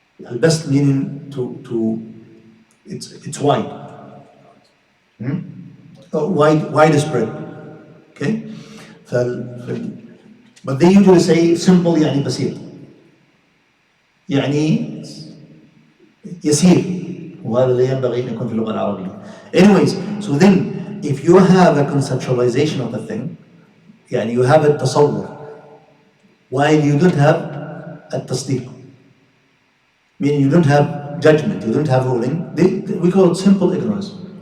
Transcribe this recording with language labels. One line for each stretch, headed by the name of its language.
English: البسط meaning it's wide. Widespread. Okay? But they usually say simple
Arabic: يعني بسيط. يعني يسير. وهذا لا ينبغي أن يكون في اللغة العربية.
English: Anyways, so then if you have a conceptualization of a thing, يعني you have a تصور, while you don't have a tasdeeq, meaning you don't have judgment, you don't have ruling, we call it simple ignorance.